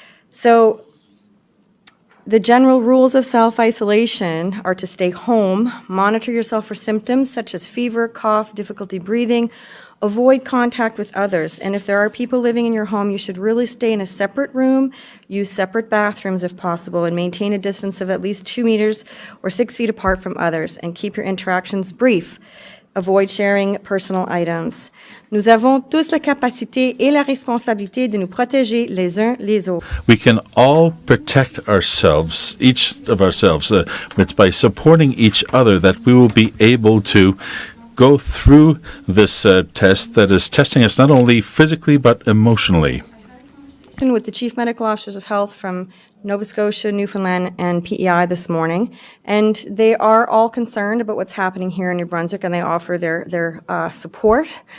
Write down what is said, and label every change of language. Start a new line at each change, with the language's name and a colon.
English: So the general rules of self-isolation are to stay home, monitor yourself for symptoms such as fever, cough, difficulty breathing, avoid contact with others. And if there are people living in your home, you should really stay in a separate room, use separate bathrooms if possible, and maintain a distance of at least 2 meters or 6 feet apart from others, and keep your interactions brief. Avoid sharing personal items.
French: Nous avons tous la capacité et la responsabilité de nous protéger les uns les autres.
English: We can all protect ourselves, each of ourselves. It's by supporting each other that we will be able to go through this test that is testing us not only physically but emotionally. With the Chief Medical Officers of Health from Nova Scotia, Newfoundland, and PEI this morning, and they are all concerned about what's happening here in New Brunswick, and they offer their support.